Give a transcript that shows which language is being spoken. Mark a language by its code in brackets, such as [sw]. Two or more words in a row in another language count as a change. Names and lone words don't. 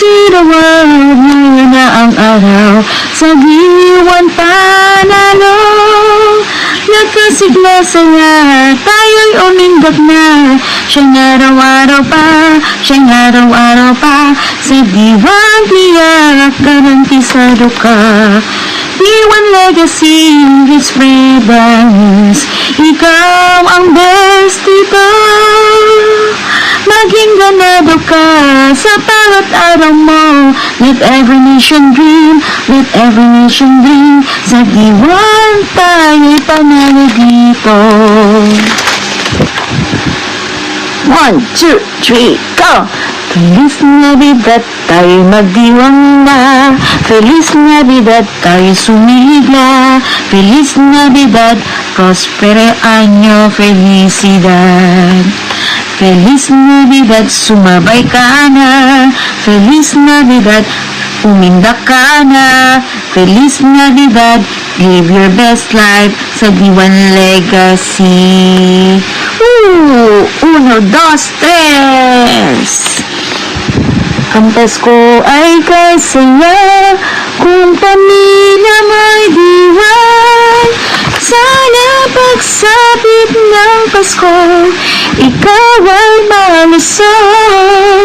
[tl] Irawag mo na ang araw sa diwan panalo. Nagkasigla saya, tayo'y umindak na. Siyang araw-araw pa, siyang araw-araw pa. Sa diwan tiyak, garantisado ka. [en] Diwan legacy, let's spread the news. [tl] Ikaw ang best dito. Maging ganado ka sa bawat araw mo. [en] Let every nation dream, let every nation dream. [tl] Sa diwan tayo'y panalo dito. 1, 2, 3, go! [es] Feliz Navidad, [tl] tayo magdiwang na. [es] Feliz Navidad, [tl] tayo sumigla. [es] Feliz Navidad, prospero año, felicidad. Feliz Navidad, [tl] sumabay ka na. [es] Feliz Navidad, [tl] umindak ka na. [es] Feliz Navidad, [en] live your best life sa Diwan Legacy. 1, 2, 3. [tl] Ang Pasko ay kasaya kung pamilya may diwan. Sana pagsapit ng Pasko, ikaw ay malusog.